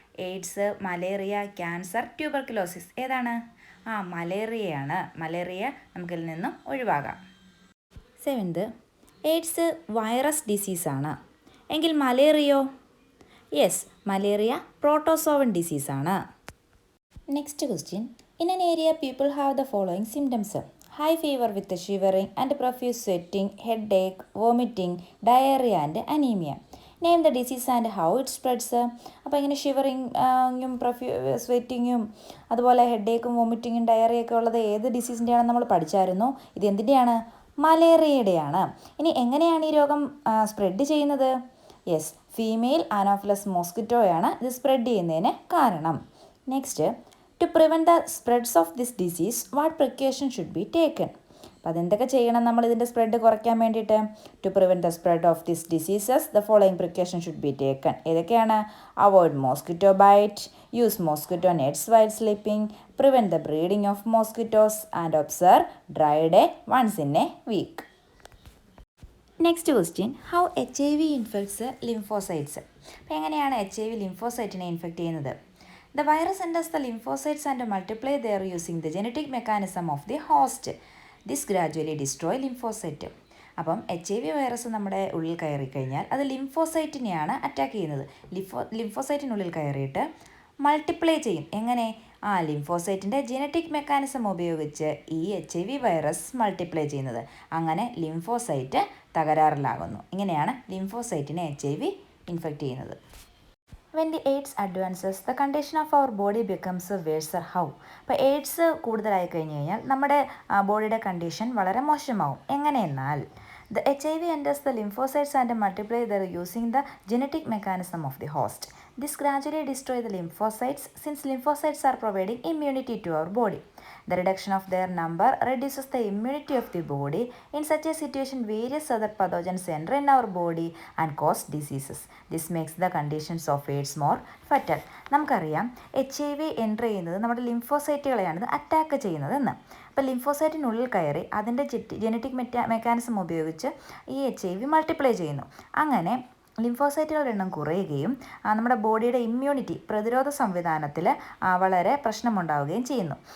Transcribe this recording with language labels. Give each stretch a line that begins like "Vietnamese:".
Malayalam: AIDS, malaria, cancer, tuberculosis. ഏതാണ്? മലേറിയയാണ്. Malaria നമുക്കിതിൽ നിന്നും ഒഴിവാകാം. സെവൻത്, എയ്ഡ്സ് വൈറസ് ഡിസീസാണ് എങ്കിൽ മലേറിയോ? Yes, malaria protozoan ഡിസീസാണ്.
English: Next question, in an area people have the following symptoms: high fever with shivering and profuse sweating, headache, vomiting, diarrhea and anemia. Name the disease and how it spreads.
Malayalam: അപ്പോൾ ഇങ്ങനെ ഷിവറിങ്ങും സ്വെറ്റിങ്ങും അതുപോലെ ഹെഡേക്കും വോമിറ്റിങ്ങും ഡയറിയൊക്കെ ഉള്ളത് ഏത് ഡിസീസിൻ്റെയാണ് നമ്മൾ പഠിച്ചായിരുന്നു? ഇത് എന്തിൻ്റെയാണ്? മലേറിയയുടെയാണ്. ഇനി എങ്ങനെയാണ് ഈ രോഗം സ്പ്രെഡ് ചെയ്യുന്നത്? യെസ്, ഫീമെയിൽ അനോഫിലസ് മോസ്കിറ്റോയാണ് ഇത് സ്പ്രെഡ് ചെയ്യുന്നതിന് കാരണം.
English: Next, to prevent the spreads of this disease, what precaution should be taken?
Malayalam: അപ്പോൾ അതെന്തൊക്കെ ചെയ്യണം നമ്മൾ ഇതിൻ്റെ സ്പ്രെഡ് കുറയ്ക്കാൻ വേണ്ടിയിട്ട്?
English: To prevent the spread of this diseases the following precaution should be taken.
Malayalam: ഏതൊക്കെയാണ്?
English: Avoid mosquito bite, use mosquito nets while sleeping, prevent the breeding of mosquitos and observe dry day once in a week. Next question, how HIV infects lymphocytes.
Malayalam: അപ്പോൾ എങ്ങനെയാണ് HIV ലിംഫോസൈറ്റിനെ infect ചെയ്യുന്നത്?
English: The virus enters the lymphocytes and multiply there using the genetic mechanism of the host. This gradually destroys lymphocyte.
Malayalam: അപ്പം HIV virus നമ്മുടെ ഉള്ളിൽ കയറി കഴിഞ്ഞാൽ അത് ലിംഫോസൈറ്റിനെയാണ് attack ചെയ്യുന്നത്. ലിംഫോസൈറ്റിനുള്ളിൽ കയറിയിട്ട് മൾട്ടിപ്ലൈ ചെയ്യും. എങ്ങനെ? ലിംഫോസൈറ്റിൻ്റെ ജെനറ്റിക് മെക്കാനിസം ഉപയോഗിച്ച് ഈ HIV വൈറസ് മൾട്ടിപ്ലൈ ചെയ്യുന്നത്. അങ്ങനെ ലിംഫോസൈറ്റ് തകരാറിലാകുന്നു. ഇങ്ങനെയാണ് ലിംഫോസൈറ്റിനെ HIV ഇൻഫെക്റ്റ് ചെയ്യുന്നത്.
English: When the AIDS advances, the condition of our body becomes worse. How?
Malayalam: അപ്പോൾ എയ്ഡ്സ് കൂടുതലായി കഴിഞ്ഞ് കഴിഞ്ഞാൽ നമ്മുടെ ബോഡിയുടെ കണ്ടീഷൻ വളരെ മോശമാവും.
English: എങ്ങനെയെന്നാൽ the HIV enters the lymphocytes and multiply there using the genetic mechanism of the host. This gradually destroys the lymphocytes since lymphocytes are providing immunity to our body. The reduction of their number reduces the immunity of the body. In such a situation, various other pathogens enter in our body and cause diseases. This makes the conditions of AIDS more fatal.
Malayalam: നമുക്കറിയാം HIV enter ചെയ്യുന്നത് നമ്മുടെ ലിംഫോസൈറ്റുകളെയാണ് ഇത് attack ചെയ്യുന്നതെന്ന്. അപ്പോൾ ലിംഫോസൈറ്റിനുള്ളിൽ കയറി അതിൻ്റെ genetic mechanism ഉപയോഗിച്ച് ഈ HIV മൾട്ടിപ്ലൈ ചെയ്യുന്നു. അങ്ങനെ ലിംഫോസൈറ്റുകളുടെ എണ്ണം കുറയുകയും നമ്മുടെ ബോഡിയുടെ ഇമ്മ്യൂണിറ്റി പ്രതിരോധ സംവിധാനത്തിൽ വളരെ പ്രശ്നമുണ്ടാവുകയും ചെയ്യുന്നു.